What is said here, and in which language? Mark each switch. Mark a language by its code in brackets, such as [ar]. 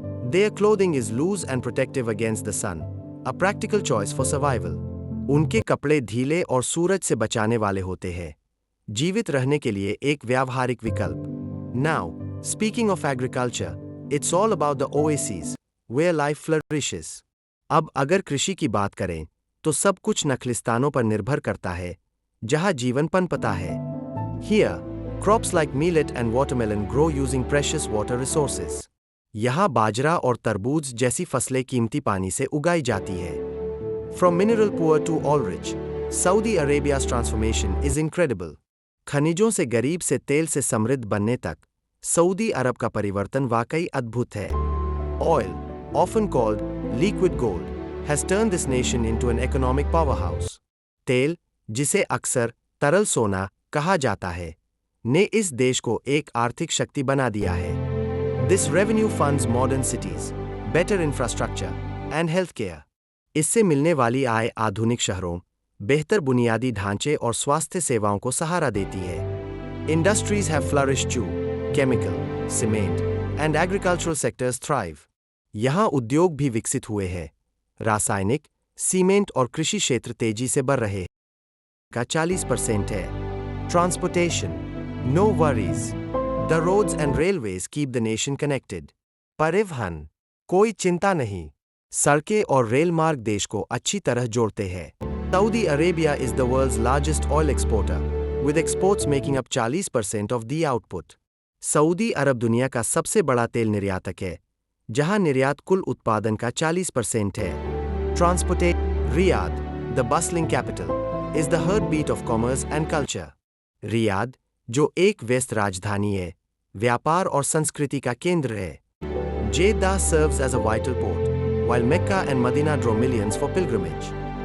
[en] Their clothing is loose and protective against the sun, a practical choice for survival. [hi] उनके कपड़े ढीले और सूरज से बचाने वाले होते हैं, जीवित रहने के लिए एक व्यावहारिक विकल्प. [en] Now, speaking of agriculture, it's all about the oases, where life flourishes. [hi] अब अगर कृषि की बात करें, तो सब कुछ नखलिस्तानों पर निर्भर करता है, जहां जीवन पनपता है. [en] Here, crops like millet and watermelon grow using precious water resources. [hi] यहाँ बाजरा और तरबूज जैसी फसलें कीमती पानी से उगाई जाती है. [en] From mineral poor to oil rich, Saudi Arabia's transformation is incredible. [hi] खनिजों से गरीब से तेल से समृद्ध बनने तक सऊदी अरब का परिवर्तन वाकई अद्भुत है. [en] Oil, often called liquid gold, has turned this nation into an economic powerhouse. [hi] तेल, जिसे अक्सर तरल सोना कहा जाता है, ने इस देश को एक आर्थिक शक्ति बना दिया है. [en] This revenue funds modern cities, better infrastructure, and healthcare. [hi] इससे मिलने वाली आय आधुनिक शहरों, बेहतर बुनियादी ढांचे और स्वास्थ्य सेवाओं को सहारा देती है। [en] Industries have flourished too. Chemical, cement, and agricultural sectors thrive. [hi] यहाँ उद्योग भी विकसित हुए हैं। रासायनिक, सीमेंट और कृषि क्षेत्र तेजी से बढ़ रहे हैं। का 40% है। [en] Transportation, no worries. The roads and railways keep the nation connected. [hi] परिवहन, कोई चिंता नहीं। सड़कें और रेल मार्ग देश को अच्छी तरह जोड़ते हैं। [en] Saudi Arabia is the world's largest oil exporter, with exports making up 40% of the output. [hi] Saudi अरब दुनिया का सबसे बड़ा तेल निर्यातक है, जहां निर्यात कुल उत्पादन का 40% है। [en] Transportation, Riyadh, the bustling capital, is the heartbeat of commerce and culture. [hi] Riyadh, जो एक व्यस्त राजधानी है, व्यापार और संस्कृति का केंद्र है। [en] Jeddah serves as a vital port, while Mecca and Medina draw millions for pilgrimage.